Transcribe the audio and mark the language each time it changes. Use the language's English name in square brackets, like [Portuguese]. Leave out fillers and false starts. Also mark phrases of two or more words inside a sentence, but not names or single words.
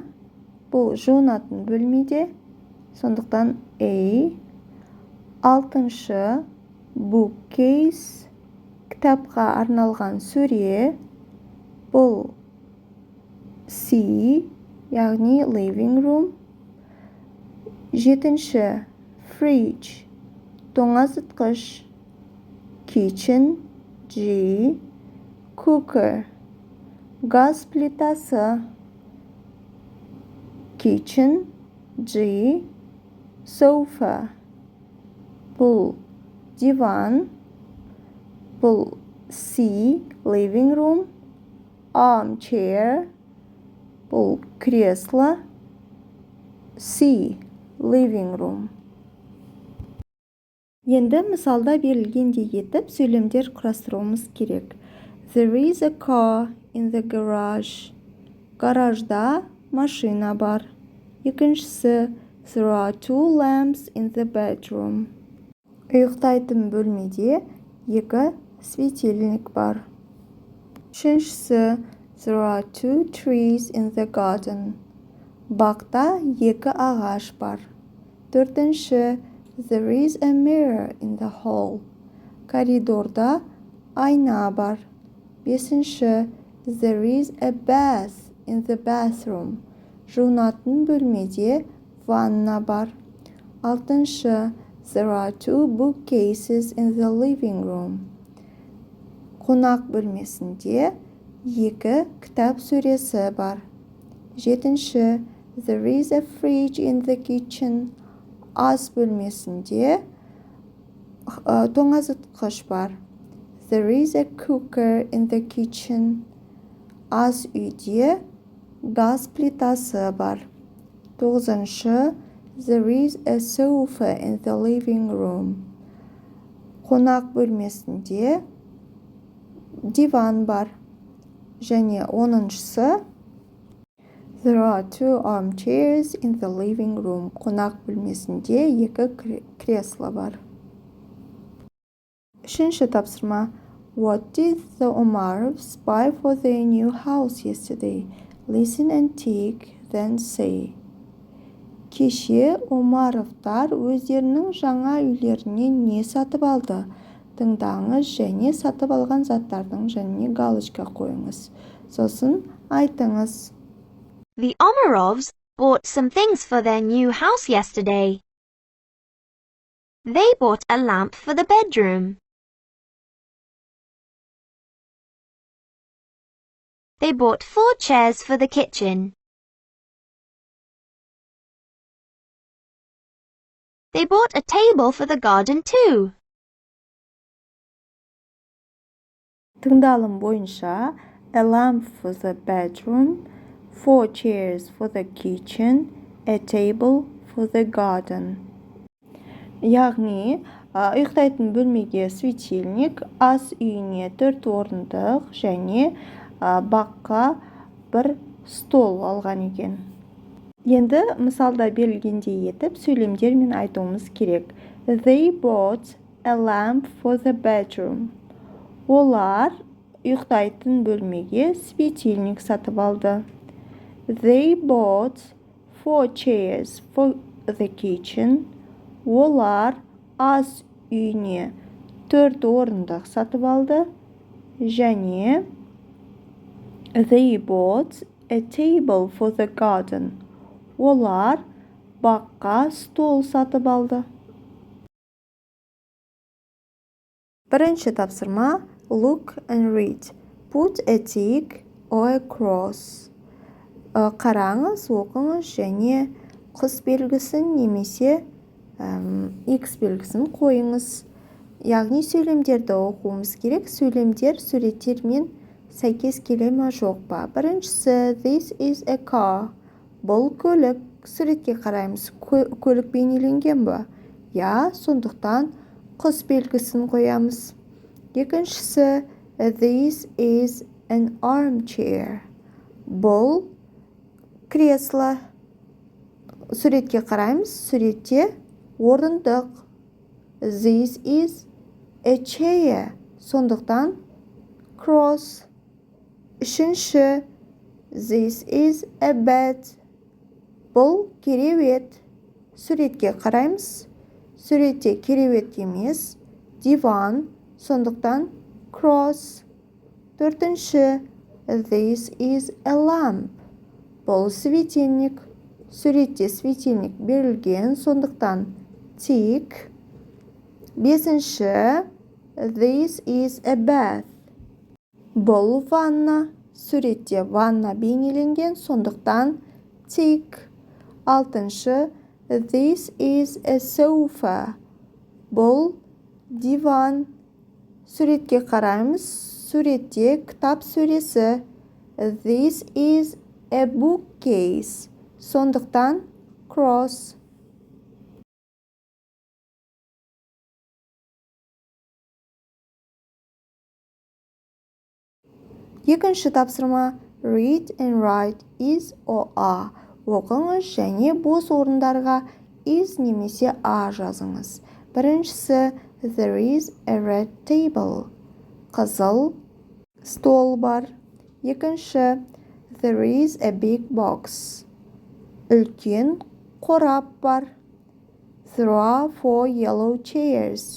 [Kazakh] Бұл жуынатын бөлмеде. Сондықтан A. Алтыншы. Bookcase, кітапқа арналған сөре. Бұл C, яғни [English] living room. [Kazakh] Жетінші. Fridge, тоңазытқыш. [English] Kitchen, G. Cooker, [Kazakh] газ плитасы. [English] Kitchen, G. [Kazakh] Sofa, бұл диван. Бұл C, [English] living room. [Kazakh] Armchair, бұл кресло. [English] C, living room. [Kazakh] Енді мысалда берілгендей етіп сөйлемдер құрастыруымыз керек. [English] There is a car in the garage. [Kazakh] Гаражда машина бар. Екіншісі. [English] There are two lamps in the bedroom. [Kazakh] Ұйықтайтын бөлмеде екі светильник бар. Үшіншісі. [English] There are two trees in the garden. [Kazakh] Бақта екі ағаш бар. Төртінші. [English] There is a mirror in the hall. [Kazakh] Коридорда айна бар. Бесінші. [English] There is a bath in the bathroom. [Kazakh] Жуынатын бөлмеде ванна бар. Алтыншы. [English] There are two bookcases in the living room. [Kazakh] Қонақ бөлмесінде екі кітап сөресі бар. Жетінші. [English] There is a fridge in the kitchen. [Kazakh] Ас бөлмесінде тоңазытқыш бар. [English] There is a cooker in the kitchen. [Kazakh] Ас үйде газ плитасы бар. Тоғызыншы. [English] There is a sofa in the living room. [Kazakh] Қонақ бөлмесінде диван бар. Және оныншысы. [English] There are two armchairs in the living room. [Kazakh] Қонақ бөлмесінде екі кресло бар. Үшінші тапсырма. [English] What did the Omarovs buy for their new house yesterday? Listen and tick, then say. [Kazakh] Кеше Омаровтар өздерінің жаңа үйлеріне не сатып алды? Тыңдаңыз және сатып алған заттардың және галочка қойыңыз. Сосын айтыңыз. [English] The Omarovs bought some things for their new house yesterday. They bought a lamp for the bedroom. They bought 4 chairs for the kitchen. They bought a table for the garden too. [Kazakh] Тыңдалым бойынша [English] a lamp for the bedroom, 4 chairs for the kitchen, a table for the garden. [Kazakh] Яғни, ұйықтайтын бөлмеге светильник, ас үйіне 4 орындық және баққа бір стол алған екен. Енді мысалда берілгендей етіп сөйлемдермен айтуымыз керек. [English] They bought a lamp for the bedroom. [Kazakh] Олар ұйықтайтын бөлмеге светильник сатып алды. [English] They bought 4 chairs for the kitchen. [Kazakh] Олар ас үйіне 4 орындық сатып алды. [English] Және they bought a table for the garden. [Kazakh] Олар баққа стол сатып алды. Бірінші тапсырма [English] look and read. Put a tick or a cross. [Kazakh] Қараңыз, оқыңыз және құс белгісін немесе X белгісін қойыңыз. Яғни сөйлемдерді оқуымыз керек. Сөйлемдер суреттермен сәйкес келе ме жоқ па? [English] Біріншісі this is a car. [Kazakh] Бұл көлік. Суретке қараймыз. Көлік бейнеленген бе? Я, сондықтан құс белгісін қоямыз. [English] Екіншісі this is an armchair. [Kazakh] Бұл кресло. Суретке қараймыз. Суретте орындық. [English] This is a chair. Сондықтан cross. Үшінші this is a bed. [Kazakh] Бұл кереует. Суретке қараймыз. Суретте кереует емес, диван. [English] Сондықтан cross. Төртінші this is a lamp. [Kazakh] Бұл светильник. Суретте светильник берілген, сондықтан tick. [English] Бесінші this is a bath. [Kazakh] Бұл ванна. Суретте ванна бейнеленген, сондықтан tick. [English] Алтыншы this is a sofa. [Kazakh] Бұл диван. Суретке қараймыз. Суретте кітап сөресі. [English] This is a bookcase. Сондықтан cross. [Kazakh] Екінші тапсырма [English] read and write is or a. [Kazakh] Оқыңыз және бос орындарға is немесе a жазыңыз. [English] Біріншісі there is a red table. [Kazakh] Қызыл стол бар. Екінші [English] there is a big box. [Kazakh] Үлкен қорап бар. [English] There are 4 yellow chairs.